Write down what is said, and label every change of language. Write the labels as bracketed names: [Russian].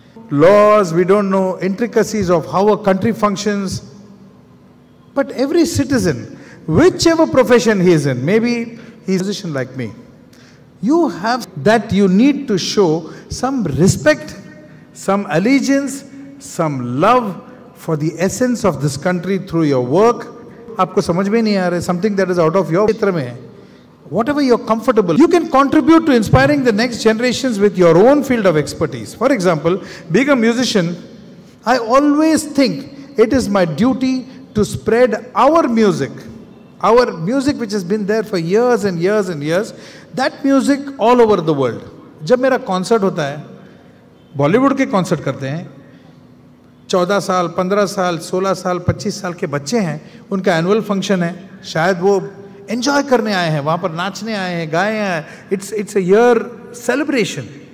[English] Laws, we don't know intricacies of how a country functions, but every citizen, whichever profession he is in, maybe he's a musician like me, you have that you need to show some respect, some allegiance, some love for the essence of this country through your work. [Hindi] आपको समझ में नहीं आ रहा है, [English] something that is out of your [Hindi] क्षेत्र में है. [English] Whatever you're comfortable, you can contribute to inspiring the next generations with your own field of expertise. For example, being a musician, I always think it is my duty to spread our music which has been there for years and years and years, that music all over the world. [Hindi] जब मेरा concert होता है, बॉलीवुड के concert करते हैं, 14 साल, 15 साल, 16 साल, 25 साल के बच्चे हैं, उनका एनुअल फंक्शन है, शायद वो एंजॉय करने आए हैं, वहाँ पर नाचने आए हैं, गाए हैं, [English] It's a year celebration.